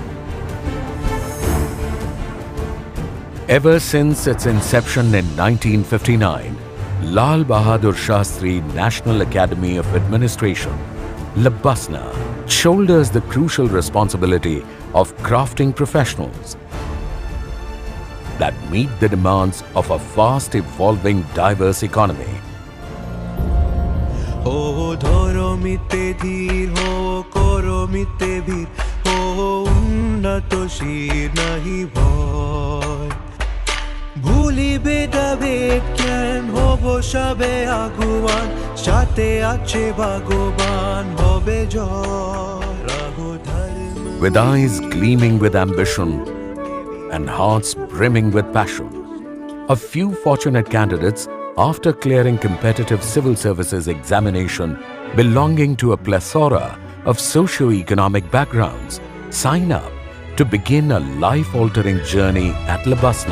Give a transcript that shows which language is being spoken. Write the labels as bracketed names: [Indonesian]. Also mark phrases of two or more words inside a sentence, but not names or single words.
[English] Ever since its inception in 1959, Lal Bahadur Shastri National Academy of Administration, Labasna, shoulders the crucial responsibility of crafting professionals that meet the demands of a fast evolving diverse economy. [Bangla] হো ধরো মিতে ধীর হো করো মিতে ভীর হো উন্নত শির নহীং ভয় ভূলি বেটা বেজ্ঞান হো সবে আগুয়ান সাথে আছে ভগবান হবে জয় রাহো ধর্ম. [English] With eyes gleaming with ambition and hearts brimming with passion, a few fortunate candidates, after clearing competitive civil services examination belonging to a plethora of socio-economic backgrounds, sign up to begin a life-altering journey at Labasna.